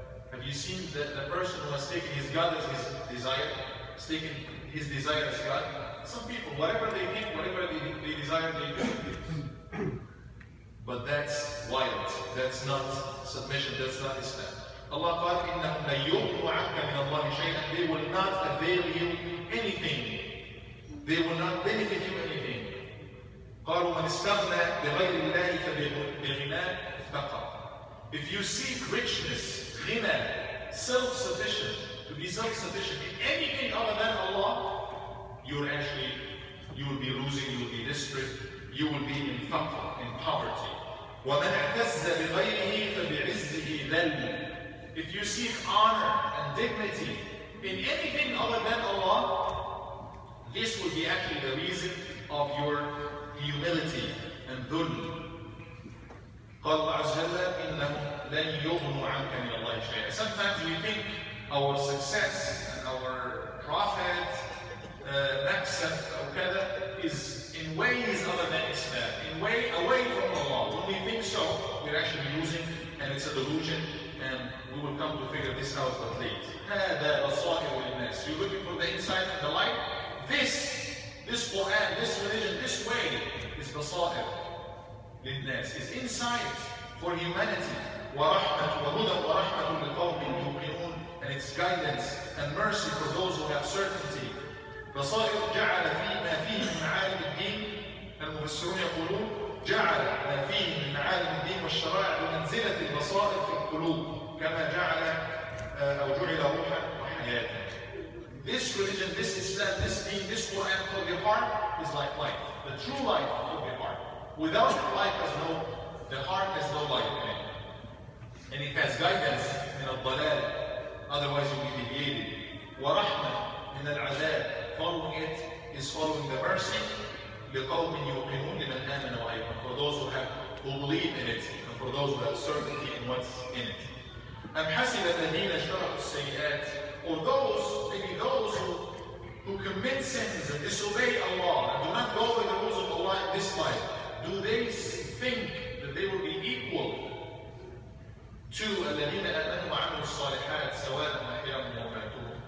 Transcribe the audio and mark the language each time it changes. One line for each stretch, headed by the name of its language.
English: Have you seen that the person who has taken his God as his desire, has taken his desire as God? Some people, whatever they think, whatever they desire, they do. But that's wild. That's not submission. That's not Islam. Allah
Arabic: قال إنهم لا يغنوا عنك من الله شيئا.
English: They will not avail you anything. They will not benefit you anything.
Arabic: قالوا من استغنى بغير الله فبغناه افتقر.
English: If you seek richness, ghina, self-sufficient, to be self-sufficient in anything other than Allah, you will be losing, you will be desperate, you will be in faqr, in poverty.
Arabic: وَمَنْ اعْتَزَّ بِغَيْرِهِ فَبِعِزِّهِ ذَلٍّ.
English: If you seek honor and dignity in anything other than Allah, this will be actually the reason of your humility and dhul.
Arabic: قال الله عز وجل إنهم لن يغنوا عنك من الله شيئا.
English: Sometimes we think our success and our profit,
Arabic: مكسب أو كذا,
English: is in ways other than Islam, in way away from Allah. When we think so, we're actually losing, and it's a delusion, and we will come to figure this out but late.
Arabic: هذا بصائر للناس.
English: You're looking for the insight and the light. This Quran, this religion, this way is
Arabic: بصائر للناس,
English: is insight for humanity.
Arabic: ورحمة وهدى ورحمة لقوم يوقنون,
English: and it's guidance and mercy for those who have certainty.
Arabic: بصائر جعل فيما فيه من معالم الدين. المفسرون يقولون جعل ما فيه من معالم الدين والشرائع بمنزلة البصائر في القلوب كما جعل أو جعل روحا وحياة.
English: This religion, this Islam, this deen, this Quran for the heart is like life. The true life for the heart. Without it, the heart has no life in it. And it has guidance
Arabic: من الضلال,
English: otherwise you will be deviated.
Arabic: ورحمة من العذاب.
English: Following it is following the mercy.
Arabic: لقوم يوقنون لمن آمن وأيقن.
English: For those who believe in it, and for those who have certainty in what's in it.
Arabic: أم حسب الذين اجترحوا السيئات,
English: or maybe those who commit sins and disobey Allah and do not go by the rules of Allah in this life, do they think that they will be equal to
Arabic: الذين آمنوا وعملوا الصالحات سواء محياهم ومماتهم?